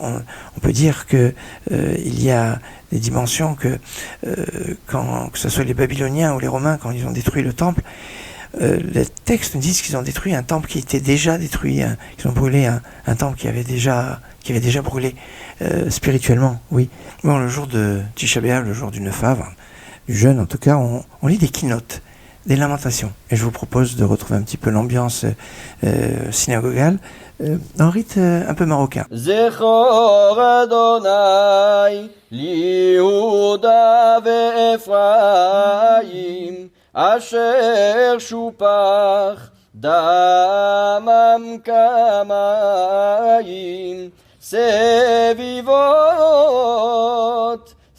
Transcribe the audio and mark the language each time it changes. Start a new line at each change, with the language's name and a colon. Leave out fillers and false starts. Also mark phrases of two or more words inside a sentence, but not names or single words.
French: On peut dire que il y a des dimensions que ce soit les Babyloniens ou les Romains, quand ils ont détruit le temple, les textes nous disent qu'ils ont détruit un temple qui était déjà détruit, ils ont brûlé un temple qui avait déjà brûlé spirituellement, oui. Bon, le jour de Tisha B'Av, le jour du 9 Av, du jeûne, en tout cas, on lit des keynotes, des lamentations. Et je vous propose de retrouver un petit peu l'ambiance synagogale en rite un peu marocain.
Hebrew: זכור אדוני ליהודה ואפרים אשר שופך דמם כמים סביבות